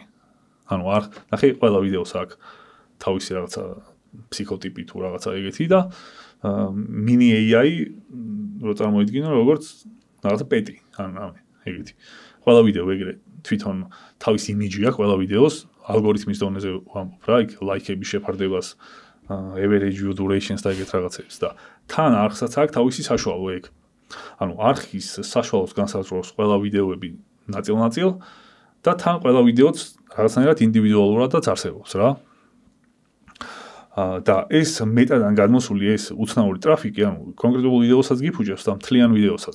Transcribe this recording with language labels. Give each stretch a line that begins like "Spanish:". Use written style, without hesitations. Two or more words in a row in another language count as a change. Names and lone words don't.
Georgian: ანუ არ ნახე ყველა ვიდეოს აქვს თავისი რაღაცა ფსიქოტიპი თუ რაღაცა ეგეთი და
English: mini AI
Georgian: რო წარმოიდგინო როგორც რაღაცა პეტი ან ეგეთი. ყველა ვიდეო ეგრე თვითონ თავის იმიჯი აქვს ყველა ვიდეოს ალგორითმის დონეზე ვამბობ რა, იქ ლაიქების შეფარდებას,
English: average view durations
Georgian: და ეგეთ რაღაცებს და თან არხსაც აქვს თავისი საშუალო ეგ. ანუ არხის საშუალოს განსაზღვრავს ყველა ვიდეოები ნაწილ-ნაწილ და თან ყველა ვიდეოც რაღაცნაირად ინდივიდუალურადაც არსებობს რა. და ეს მეტადან გადმოსული ეს უცნაური ტრაფიკი, ანუ კონკრეტულ ვიდეოსაც გიფუჭებს და მთლიან ვიდეოსაც.